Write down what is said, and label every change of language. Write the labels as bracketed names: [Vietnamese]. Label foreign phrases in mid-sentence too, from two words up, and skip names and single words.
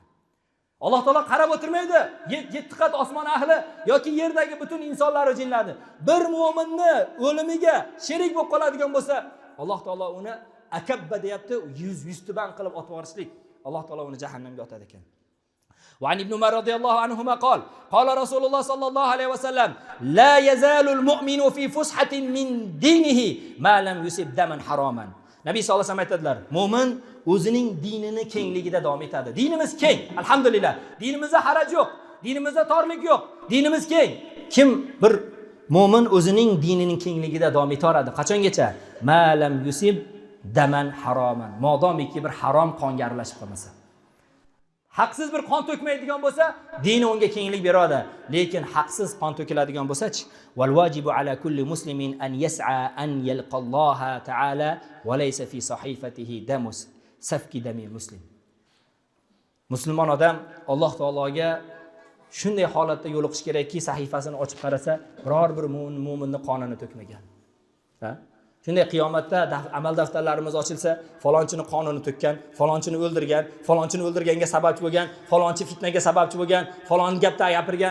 [Uzbek] Alloh taolo qarab o'tirmaydi, 7 qat osmon ahli yoki yerdagi butun insonlar va jinlarni. Bir mu'minni o'limiga sherik bo'lib qoladigan bo'lsa, Alloh taolo uni akabba deyapti, yuztuban qilib otib yuborishlik. Alloh taolo uni jahannamga otadi ekan. [Arabic] وعن ابن عمر رضي الله عنهما قال: قال رسول الله صلى الله عليه وسلم: لا يزال المؤمن في فسحة من دينه ما لم يصب دما حراما. [Uzbek] Nabiy [Arabic] صلى الله عليه وسلم [Uzbek] aytadilar, mo'min o'zining dinini kengligida davom etadi. Dinimiz keng, alhamdulillah. Dinimizda haraj yo'q, dinimizda torlik yo'q. Dinimiz keng. Kim bir mo'min o'zining dinining kengligida davom etaveradi. Qachongacha? [Arabic] ما لم يصب دما حراما. [Uzbek] Modomiki bir harom qonga aralashib qolmasa. haqsiz bir qon to'kmaydigan bo'lsa, dini unga kenglik beradi. Lekin haqsiz qon to'kiladigan bo'lsa-chi, [Arabic] والواجب على كل مسلم أن يسعى أن يلقى الله تعالى وليس في صحيفته دم سفك دم مسلم. [Uzbek] Musulmon odam Alloh taologa shunday holatda yo'liqish kerakki, sahifasini ochib qarasa, biror bir mu'minning qonini to'kmagan. Ha? Shunday qiyomatda amal daftarlarimiz ochilsa, falonchini qonini to'kkan, falonchini o'ldirgan, falonchini o'ldirganga sababchi bo'lgan, falonchi fitnaga sababchi bo'lgan, falon gapda gapirgan.